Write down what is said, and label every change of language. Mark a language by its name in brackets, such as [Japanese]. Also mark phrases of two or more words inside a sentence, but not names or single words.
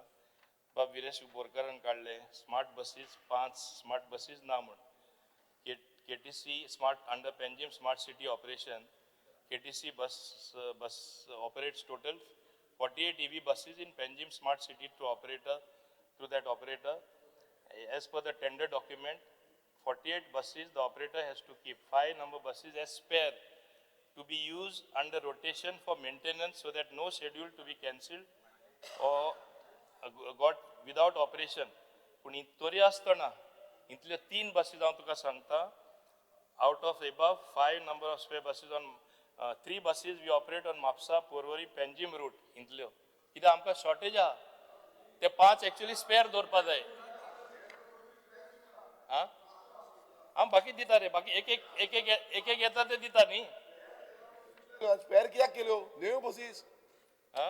[Konkani] बाब विरेश बोरकारान काढले [English] smart buses [Konkani] 5 [English] smart buses [Konkani] ना म्हण. [English] KTC smart under Panjim smart city operation. KTC bus operates total 48 EV buses in Panjim smart city through that operator. As per the tender document, 48 buses the operator has to keep 5 number buses as spare to be used under rotation for maintenance so that no schedule to be cancelled or got without operation. [Konkani] पण इतोरी आसतना इतले 3 buses हांव तुका सांगता. [English] Out of above 5 number of spare buses on 3 buses we operate on Mapsa, Porvorim, Panjim route. [Konkani] इंतल्यो कित्याक आमकां शॉर्टेज आहा ते 5 [English] actually spare [Konkani] दवरपा जाय. आं हांव बाकी दिता रे बाकी एक येता ते दिता न्ही. स्पेअर कित्याक केल्यो [English] new buses आं